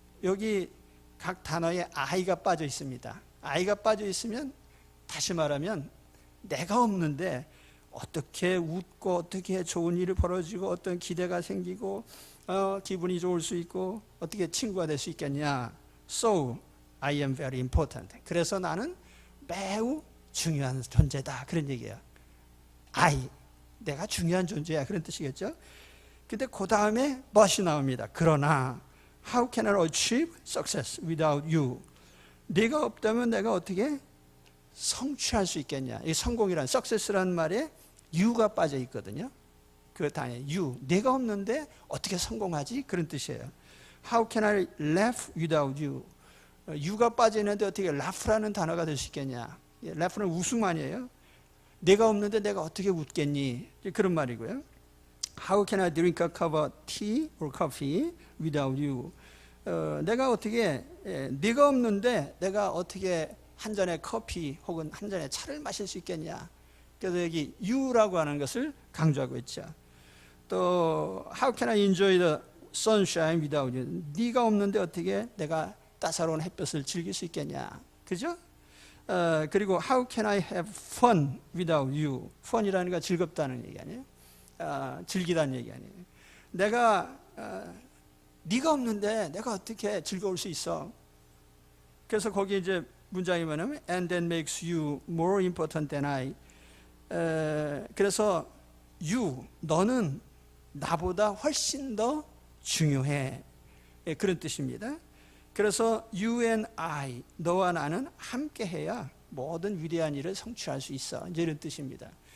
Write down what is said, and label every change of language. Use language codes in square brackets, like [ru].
[ko] 여기 각 단어에 I가 빠져 있습니다. I가 빠져 있으면 다시 말하면 내가 없는데 어떻게 웃고 어떻게 좋은 일이 벌어지고 어떤 기대가 생기고 기분이 좋을 수 있고 어떻게 친구가 될 수 있겠냐. [en] So I am very important. [ko] 그래서 나는 매우 중요한 존재다. 그런 얘기예요. I, 내가 중요한 존재야. 그런 뜻이겠죠. 근데 그 다음에 but이 나옵니다. 그러나 [en] How can I achieve success without you? [ko] 네가 없다면 내가 어떻게 성취할 수 있겠냐. 이 성공이란 success라는 말에 you가 빠져 있거든요. 그 단에 you, 내가 없는데 어떻게 성공하지? 그런 뜻이에요. [en] How can I laugh without you? [ko] you가 빠져 있는데 어떻게 laugh라는 단어가 될 수 있겠냐. laugh는 웃음 아니에요. 내가 없는데 내가 어떻게 웃겠니? 그런 말이고요. [en] How can I drink a cup of tea or coffee without you? [ko] 내가 어떻게, 네가 없는데 내가 어떻게 한 잔의 커피 혹은 한 잔의 차를 마실 수 있겠냐. 그래서 여기 you라고 하는 것을 강조하고 있죠. [en] 또 How can I enjoy the sunshine without you? [ko] 네가 없는데 어떻게 내가 따사로운 햇볕을 즐길 수 있겠냐. 그죠? [en] 그리고 How can I have fun without you? [ko] fun이라는 건 즐겁다는 얘기 아니에요? 즐기다는 얘기 아니에요. 내가 네가 없는데 내가 어떻게 즐거울 수 있어? 그래서 거기 이제 문장이 뭐냐면 [en] and that makes you more important than I. [ko] 그래서 you, 너는 나보다 훨씬 더 중요해. 그런 뜻입니다. 그래서 you and I, 너와 나는 함께 해야 모든 위대한 일을 성취할 수 있어. 이제 이런 뜻입니다.